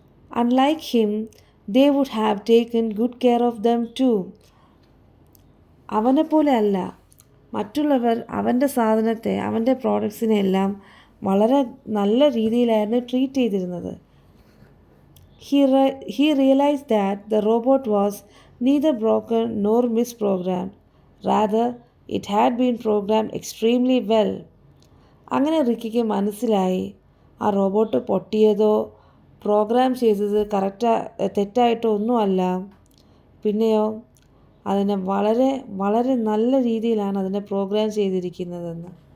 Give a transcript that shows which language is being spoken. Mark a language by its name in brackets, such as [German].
[English] Unlike him, they would have taken good care of them too. [Malayalam] അവനെപ്പോലെ അല്ല, മറ്റുള്ളവർ അവൻ്റെ സാധനത്തെ, അവൻ്റെ പ്രോഡക്ട്സിനെ എല്ലാം വളരെ നല്ല രീതിയിലായിരുന്നു ട്രീറ്റ് ചെയ്തിരുന്നത്. [English] He realized that the robot was neither broken nor misprogrammed. Rather, it had been programmed extremely well. [Malayalam] അങ്ങനെ റിക്കിക്ക് മനസ്സിലായി ആ റോബോട്ട് പൊട്ടിയതോ പ്രോഗ്രാം ചെയ്തത് തെറ്റായിട്ടോ ഒന്നുമല്ല, പിന്നെയോ അതിനെ വളരെ വളരെ നല്ല രീതിയിലാണ് അതിനെ പ്രോഗ്രാം ചെയ്തിരിക്കുന്നതെന്ന്.